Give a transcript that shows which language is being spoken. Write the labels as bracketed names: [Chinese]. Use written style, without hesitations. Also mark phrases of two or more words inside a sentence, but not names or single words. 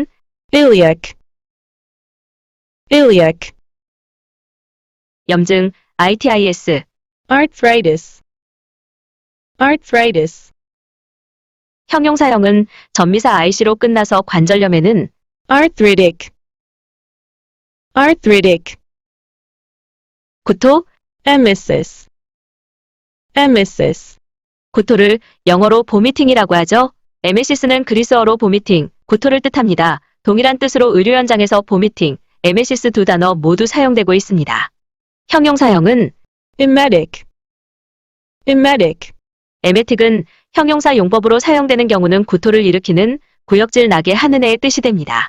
[English] iliac, iliac, [Korean] 염증, ITIS, [English] arthritis, arthritis, [Korean] 형용사형은 전미사 IC로 끝나서 관절염에는 [English] arthritic, arthritic, [Korean] 구토, [English] emesis, emesis, [Korean] 구토를 영어로 보미팅이라고 하죠. 에메시스는 그리스어로 보미팅, 구토를 뜻합니다. 동일한 뜻으로 의료 현장에서 보미팅, 에메시스 두 단어 모두 사용되고 있습니다. 형용사형은 [English] emetic, emetic, [Korean] 에메틱은 형용사 용법으로 사용되는 경우는 구토를 일으키는 구역질 나게 하는 애의 뜻이 됩니다.